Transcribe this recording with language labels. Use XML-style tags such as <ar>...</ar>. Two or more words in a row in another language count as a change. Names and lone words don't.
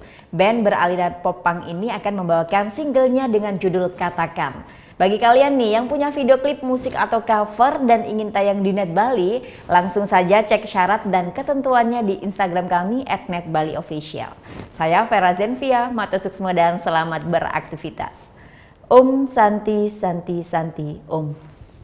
<id>Band beraliran pop punk ini akan membawakan singlenya dengan judul Katakan. Bagi kalian nih yang punya video klip musik atau cover dan ingin tayang di Net Bali, langsung saja cek syarat dan ketentuannya di Instagram kami @netbaliofficial. Saya Vera Zenvia,</id> <ban>matur suksma</ban> <id>dan selamat beraktivitas.</id> <sa>Om Santi Santi Santi Om.</sa>